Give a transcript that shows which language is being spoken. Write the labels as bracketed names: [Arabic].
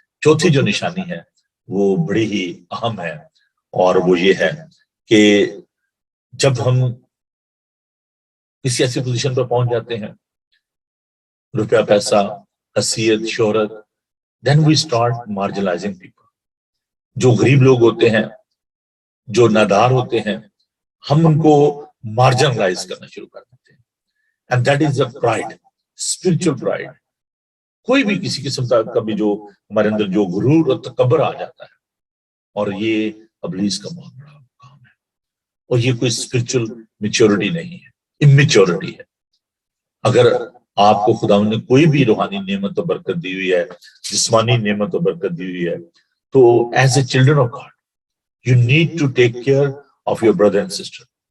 [Urdu] چوتھی جو نشانی ہے وہ بڑی ہی اہم ہے, اور وہ یہ ہے کہ جب ہم کسی ایسی پوزیشن پر پہنچ جاتے ہیں, روپیہ پیسہ, حیثیت, شہرت, [English] then we start marginalizing people. [Urdu] جو غریب لوگ ہوتے ہیں, جو نادار ہوتے ہیں, ہم ان کو مارجنلائز کرنا شروع کر دیتے ہیں. [English] And that is a pride, spiritual pride. [Urdu] کوئی بھی کسی قسم کا بھی جو ہمارے اندر جو غرور اور تکبر آ جاتا ہے, اور یہ ابلیس کا بہت بڑا کام ہے, اور یہ کوئی اسپرچل میچورٹی نہیں ہے, امیچورٹی ہے. اگر آپ کو خدا نے کوئی بھی روحانی نعمت و برکت دی ہوئی ہے, جسمانی نعمت و برکت دی ہوئی ہے, تو [English] As a children of God you need to take care of your brother and sister.